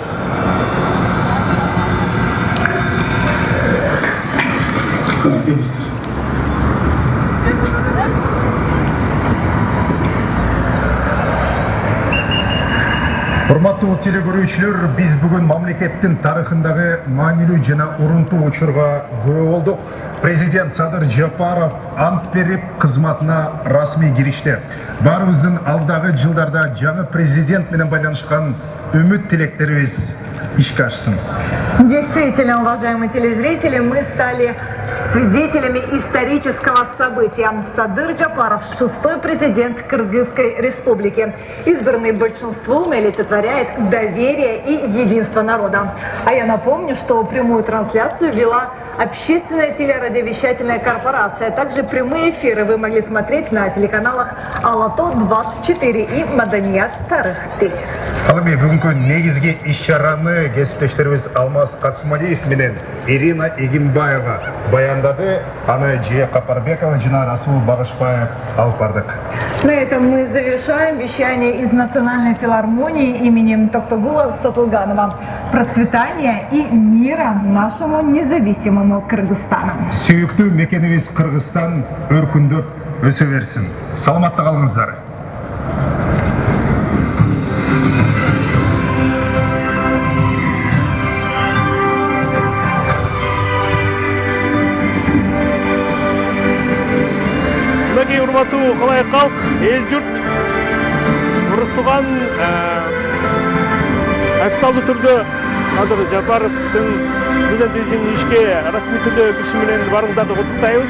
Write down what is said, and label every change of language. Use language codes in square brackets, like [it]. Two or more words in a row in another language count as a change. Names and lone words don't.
[ky] Урматтуу телекөрүүчүлөр, биз бүгүн мамлекеттин тарыхындагы маанилүү жана урунтуу учурга күбө болдук. Президент Садыр Жапаров ант берип, кызматына расмий киришти. Баарыбыздын алдагы жылдарда жаңы президент менен байланышкан үмүт тилектерибиз ишке ашсын. [ru] Действительно, уважаемые телезрители, мы стали свидетелями исторического события. Садыр Жапаров, шестой президент Кыргызской республики, избранный большинством, олицетворяет доверие и единство народа. А я напомню, что прямую трансляцию вела общественная телерадиовещательная корпорация. Также прямые эфиры вы могли смотреть на телеканалах Ала Тоо 24 и Маданият Тарых ТВ. [ky] Алыми бүгүнкү негизги иш-чараны кесиптештерибиз Алмаз Касымалиев менен Ирина Эгимбаева баяндады. Аны Жия Капарбекова жана Расул Багышбаев алып бардык. [ru] На этом мы завершаем вещание из Национальной филармонии имени Токтогула Сатылганова. Процветания и мира нашему независимому Кыргызстану. [ky] Сүйүктүү мекенибиз Кыргызстан өркүндөп өсө берсин. Саламатта калыңыздар. Урматтуу калай калк, эл журт уруктуган официалдуу түрдө Садыр Жапаровдун президенттигин ишке расмий түрдө кириши менен барыңыздарды куттуктайбыз.